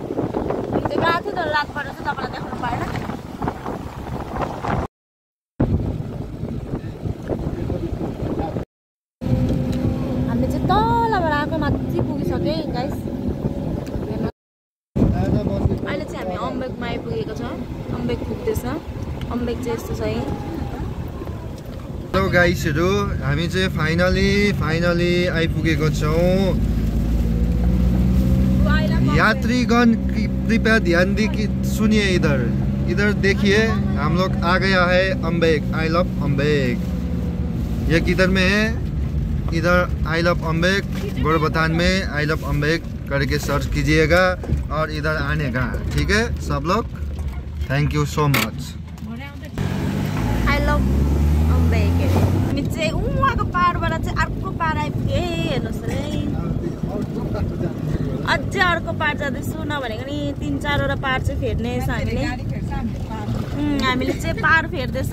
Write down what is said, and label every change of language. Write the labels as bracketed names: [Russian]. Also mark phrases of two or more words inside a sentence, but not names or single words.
[Nepali] हिजो गएको थियो तर रातबाट चाहिँ तपाईँलाई देखाउनु पाएन। हामी चाहिँ तलबाट आएको माथि पुगिसक्यो है गाइस। अहिले चाहिँ हामी अम्बेकमा आइपुगेको छ। अम्बेक पुग्दैछ। अम्बेक चाहिँ यस्तो छ है। हेलो गाइसहरु, हामी चाहिँ फाइनली आइपुगेको छौं। [Hindi] यात्रीगण कृपया ध्यान सुनिए। इधर देखिए, हम लोग आ गया है अम्बेक। [English] I love [Hindi] अम्बेक। ये किधर में है? इधर [English] I love [Hindi] अम्बेक गोरुबथान में [English] I love [Hindi] अम्बेक करके सर्च कीजिएगा और इधर आने का, ठीक है सब लोग। [English] thank you so much. I love अम्बेक। [Nepali] हामी चाहिँ उहाँको पाहाडबाट चाहिँ अर्को पाहाड आइपुगे। हेर्नुहोस् है, अझै अर्को पाहाड जाँदैछु। नभनेको नि 3-4वटा पाहाड चाहिँ फेर्ने छ हामीले। हामीले चाहिँ पाहाड फेर्दैछ।